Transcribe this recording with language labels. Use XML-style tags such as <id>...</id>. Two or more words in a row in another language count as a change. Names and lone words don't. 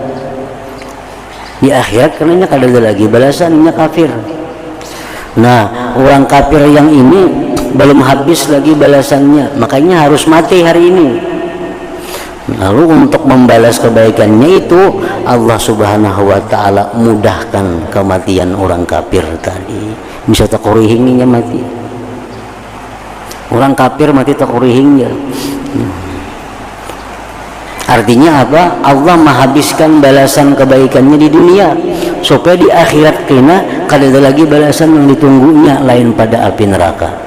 <id>Di akhirat karenanya kada ada lagi balasannya kafir. Nah, orang kafir yang ini belum habis lagi balasannya, makanya harus mati hari ini. Lalu untuk membalas kebaikannya itu Allah</id> <ar>سبحانه وتعالى</ar> <id>mudahkan kematian orang kafir tadi. Bisa takurihingnya mati, orang kafir mati takurihingnya. Artinya apa? Allah menghabiskan balasan kebaikannya di dunia supaya di akhirat kena kada ada lagi balasan yang ditunggunya lain pada api neraka.</id>